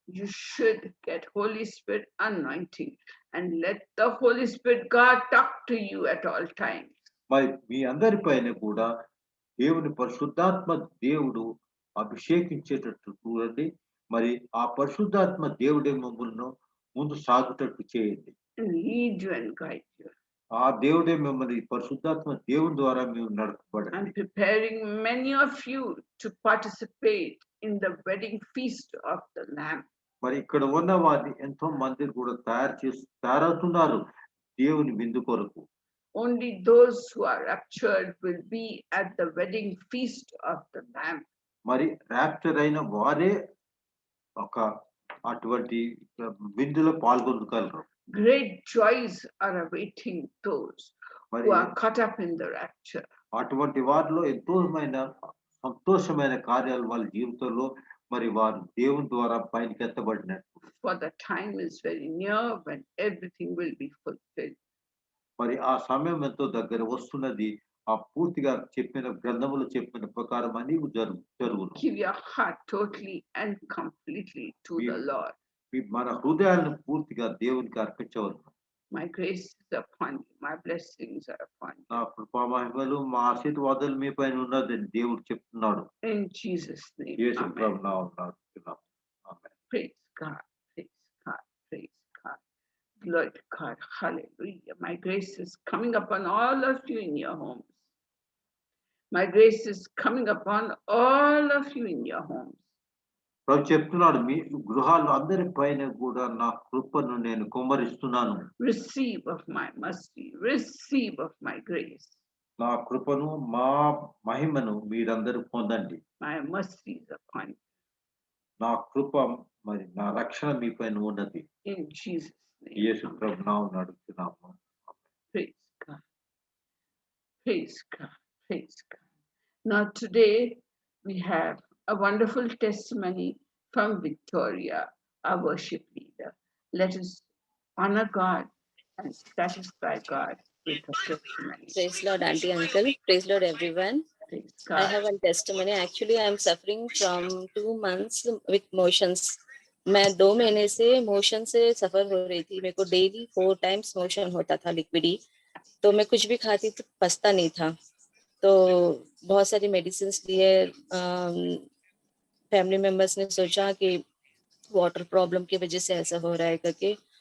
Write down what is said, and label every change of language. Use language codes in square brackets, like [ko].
[en] You should get Holy Spirit anointing and let the Holy Spirit God talk to you at all times. [te] మరి మీ అందరిపైన కూడా దేవుని పరిశుద్ధాత్మ దేవుడు అభిషేకించేటట్టు చూడండి మరి ఆ పరిశుద్ధాత్మ దేవుడే మమ్మల్ని ముందు సాగుటట్టు చేయండి [en] Lead you and guide you. [te] ఆ దేవుడే మిమ్మల్ని పరిశుద్ధాత్మ దేవుని ద్వారా మేము నడపబడండి. [en] I'm preparing many of you to participate in the wedding feast of the Lamb. [te] మరి ఇక్కడ ఉన్న వారిని ఎంతో మంది కూడా తయారవుతున్నారు దేవుని విందు కొరకు. [en] Only those who are raptured will be at the wedding feast of the Lamb. [te] మరి ర్యాప్చర్ అయిన వారే ఒక అటువంటి విందులో పాల్గొనగలరు. [en] Great joys are awaiting those who are caught up in the rapture. [te] అటువంటి వారిలో ఎంతోమైన సంతోషమైన కార్యాలు వాళ్ళ జీవితంలో మరి వారు దేవుని ద్వారా పైకి ఎత్తబడినట్టు. [en] For the time is very near when everything will be fulfilled. [te] మరి ఆ సమయం ఎంతో దగ్గర వస్తున్నది ఆ పూర్తిగా చెప్పిన గ్రంథములు చెప్పిన ప్రకారం అని జరుగును. [en] Give your heart totally and completely to the Lord. [te] మన హృదయాలను పూర్తిగా దేవునికి అర్పించవలెను. [en] My grace is upon you, my blessings are upon you. [te] నా కృపా మహిమలు మా ఆశీర్వాదాలు మీ పైన ఉన్నదని దేవుడు చెప్తున్నాడు. [en] In Jesus' name. [te] Yesu [en] Amen. [te] ప్రభువు నామమున అడుగుతున్నాము. ఆమేన్. [en] Praise God, praise God, praise God. Glory to God, hallelujah. My grace is coming upon all of you in your homes. My grace is coming upon all of you in your homes. [te] ప్రభు చెప్తున్నాడు మీ గృహాలు అందరి పైన కూడా నా కృపను నేను కుమ్మరిస్తున్నాను. [en] Receive of my mercy, receive of my grace. [te] నా కృపను మా మహిమను మీరందరూ పొందండి. [en] My mercy is upon you. [te] నా కృప మరి నా రక్షణ మీ పైన ఉన్నది. [en] In Jesus' name. [te] యేసు ప్రభు నామమున అడుగుతున్నాము. [en] Praise God. Praise God. Praise God. Now today we have a wonderful testimony from Victoria, our worship leader. Let us honor God and satisfy God with her testimony. Praise Lord, Auntie, Uncle. Praise Lord, everyone. Please, I God. have one testimony. Actually, I am suffering from 2 months with motions. [hi] मैं 2 महीने से motion से सफर हो रही थी। मेरे को daily 4 times motion होता था लिक्विडी। तो मैं कुछ भी खाती तो पचता नहीं था। तो बहुत सारी मेडिसिन लिए। फैमिली मेंबर्स ने सोचा कि वाटर प्रॉब्लम की वजह से ऐसा हो रहा है करके।